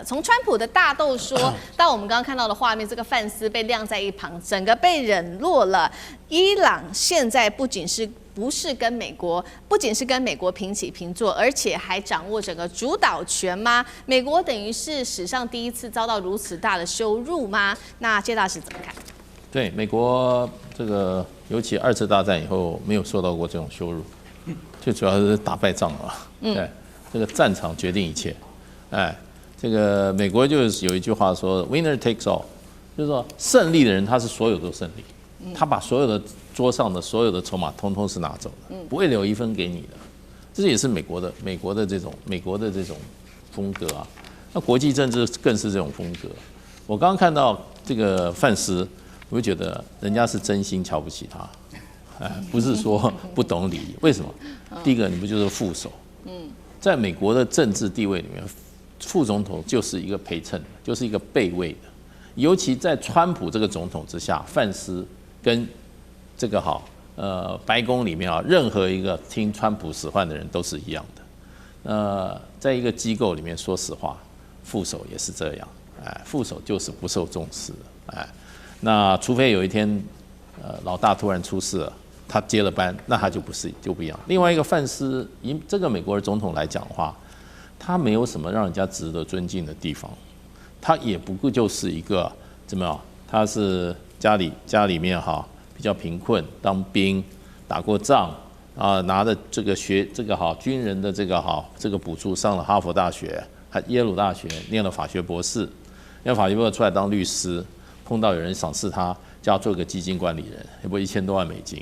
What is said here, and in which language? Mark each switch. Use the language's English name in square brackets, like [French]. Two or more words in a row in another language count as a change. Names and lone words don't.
[Chinese] 從川普的大豆說到我們剛剛看到的畫面，這個范斯被晾在一旁，整個被冷落了。伊朗現在不仅是跟美国平起平坐，而且還掌握整個主導權嗎？美國等於是史上第一次遭到如此大的羞辱嗎？那謝大使怎麼看？对，美國這個尤其2次大戰以後沒有受到過這種羞辱，最主要是打敗仗了。對。這個戰場決定一切，這個美國就是有一句話說 [English] "Winner takes all"， [Chinese] 就是說勝利的人他是所有都勝利，他把所有的桌上的所有的籌碼通通是拿走的，不會留一分給你的。這也是美國的這種風格啊。那國際政治更是這種風格。我剛剛看到這個范斯，我就覺得人家是真心瞧不起他，不是說不懂禮儀。為什麼？第一個，你不就是副手？在美國的政治地位裡面，副總統就是一個陪襯，就是一個備位的。尤其在川普這個總統之下，范斯跟這個白宮裡面任何一個聽川普使喚的人都是一樣的。在一個機構裡面，說實話，副手也是這樣，副手就是不受重視的，那除非有一天，老大突然出事了。他接了班，那他就不一樣。另外一個范斯，以這個美國的總統來講的話，他沒有什麼讓人家值得尊敬的地方，他也不過就是一個怎麼樣？他是家裡面比較貧困，當兵打過仗啊，拿着這個軍人的這個補助，上了哈佛大學、耶魯大學，念了法學博士，念法學博士出來當律師，碰到有人賞識他，叫他做個基金管理人，也不1000多萬美金。